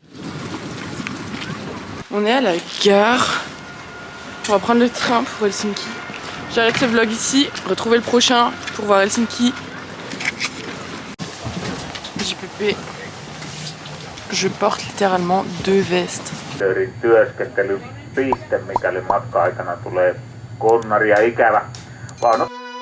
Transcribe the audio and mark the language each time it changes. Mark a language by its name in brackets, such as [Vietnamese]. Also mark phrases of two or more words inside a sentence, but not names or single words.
[French] On est à la gare. On va prendre le train pour Helsinki. J'arrête ce vlog ici. Retrouvez le prochain pour voir Helsinki. JPP. Je porte littéralement 2 vestes. [Finnish] Työskentelypiste, mikäli matka-aikana tulee konnari ja ikävä. Vaan